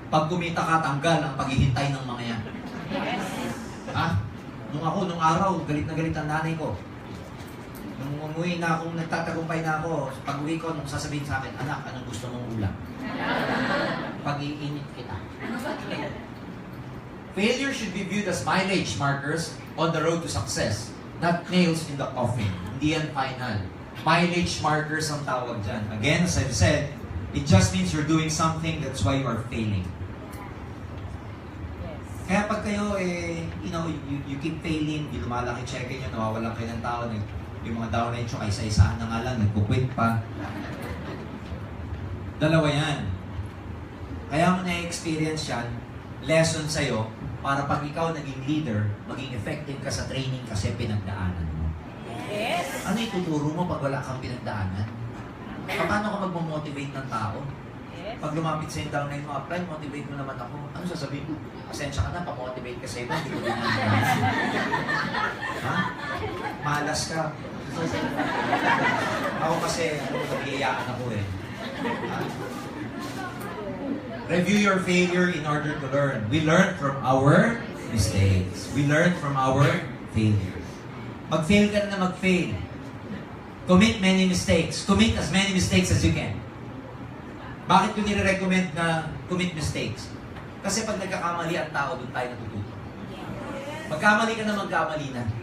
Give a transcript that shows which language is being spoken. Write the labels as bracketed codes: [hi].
[tl] Pag kumita ka, tanggal ang paghihintay ng mga yan. Ha? Nung araw, galit na galit ang nanay ko. Nung umuwi na akong nagtatagumpay na ako, pag uwi ko, nung sasabihin sa akin, anak, anong gusto mong ulam? Pag-iinit kita. [en] Failure should be viewed as mileage markers on the road to success, not nails in the coffin. [tl] Hindi yan final. [en] Mileage markers [tl] ang tawag dyan. [en] Again, as I've said, it just means you're doing something, that's why you are failing. [tl] Kaya pag kayo, [en] you keep failing, [tl] di lumalaki check-in nyo, nawawalan kayo ng tao, yung mga downline nyo, isa-isahan na nga lang, nagpukwit pa. Dalawa yan. Kaya mo na-experience yan, lesson sa'yo, para pag ikaw naging leader, maging effective ka sa training kasi pinagdaanan mo. [en] Yes! [tl] Ano ituturo mo pag wala kang pinagdaanan? Paano ka magmamotivate ng tao? Pag lumapit sa yung downline mo, apply, motivate mo naman ako. Ano sasabihin ko? Pasensya ka na, pa-motivate ka sa iba, hindi ko ginagawa. Ha? Malas ka. Ako kasi, nag-iiyaan ako eh. Ha? [en] Review your failure in order to learn. We learn from our mistakes. We learn from our failures. [tl] Mag-fail ka na mag-fail. [en] Commit many mistakes. Commit as many mistakes as you can. [tl] Bakit ko nire-recommend na commit mistakes? Kasi pag nagkakamali ang tao, doon tayo natututo. Magkamali ka na magkamali na.